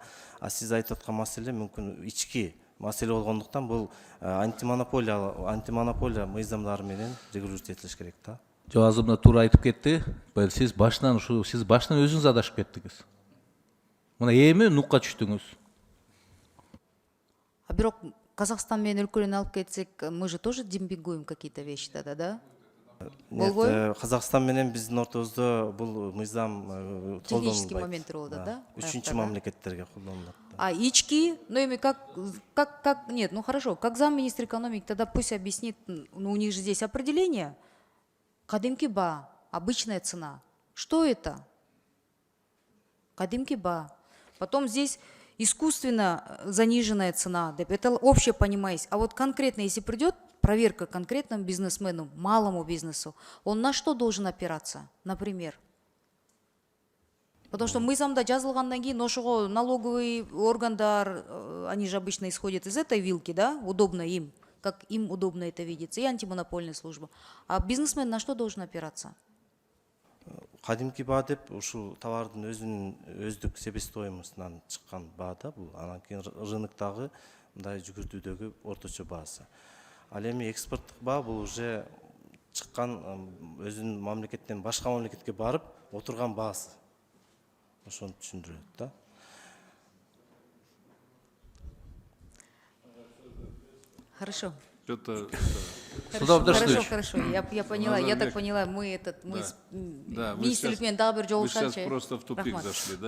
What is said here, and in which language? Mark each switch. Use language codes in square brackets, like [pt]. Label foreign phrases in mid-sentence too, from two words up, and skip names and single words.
[ky] А сиз айтып аткан маселе мүмкүн ички маселе болгондуктан бул антимонополия мыйзамдары менен регулировать этилиш керек да. Жок, азыр мына туура айтып кетти. Сиз башынан өзүңүз адашып кеттиңиз. Мына эми нукка түштүңүз. А бирок Казакстан менен өлкөлөрүн алып кетсек, [ru] мы же тоже демпингуем какие-то вещи тогда, да? Нет, [ky] Казакстан менен биздин ортобузда бул мыйзам колдонулбайт. Технический моменттер болот да? Үчүнчү мамлекеттерге колдонулат. А ички, [ru] ну ими нет, ну хорошо, как замминистра экономики, тогда пусть объяснит, ну у них же здесь определение. [ky] Кадимки ба, [ru] обычная цена. Что это? [ky] Кадимки ба. [ru] Потом здесь искусственно заниженная цена. Это общее понимание. А вот конкретно, если придет проверка конкретному бизнесмену, малому бизнесу, он на что должен опираться, например? [ky] Потому что мыйзамда жазылгандан кийин ошого [ru] налоговый органдар, они же обычно исходят из этой вилки, да, удобно им, как им удобно это видится, и антимонопольная служба. А бизнесмен на что должен опираться? [ky] Кадимки баа деп ушул товардын өздүк себестоимостунан чыккан баа да бул. Анан кийин рыноктогу мындай жүгүртүүдөгү орточо баасы. Ал эми экспорттук баа бул уже чыккан өзүнүн мамлекеттен башка мамлекетке барып отурган баасы. Ошону түшүндүрөт да. [ru] Хорошо. Что-то... Хорошо, я поняла, я так поняла, мы Да, [ky] министрлик менен дагы бир жолугушачы. [ru] Вы сейчас просто в тупик зашли, да?